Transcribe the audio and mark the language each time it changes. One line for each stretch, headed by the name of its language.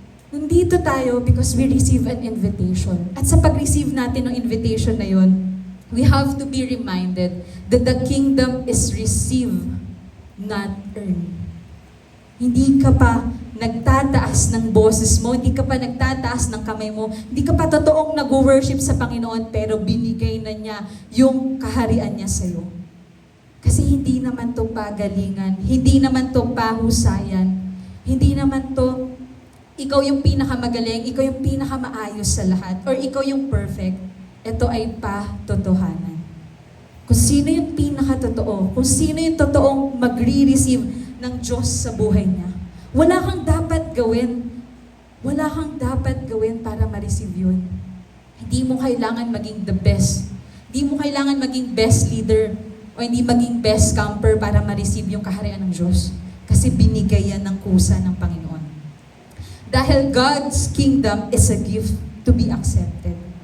Filipino: Nandito tayo
English: because we receive an invitation.
Filipino: At sa pag-receive natin ng invitation na yon,
English: we have to be reminded that the kingdom is received, not earned.
Filipino: Hindi ka pa nagtataas ng boses mo, hindi ka pa nagtataas ng kamay mo, hindi ka pa totoong nag-worship sa Panginoon, pero binigay na niya yung kaharian niya sa'yo. Kasi hindi naman to pagalingan, hindi naman to pahusayan, hindi naman to ikaw yung pinakamagaling, ikaw yung pinakamaayos sa lahat, or ikaw yung perfect. Ito ay patotohanan. Kung sino yung pinakatotoo, kung sino yung totoong magre-receive ng Diyos sa buhay niya. Wala kang dapat gawin. Wala kang dapat gawin para ma-receive yun. Hindi mo kailangan maging
English: the best.
Filipino: Hindi mo kailangan maging best leader o hindi maging best camper para ma-receive yung kaharian ng Diyos. Kasi binigay yan ng kusa ng Panginoon.
English: Dahil God's kingdom is a gift to be accepted.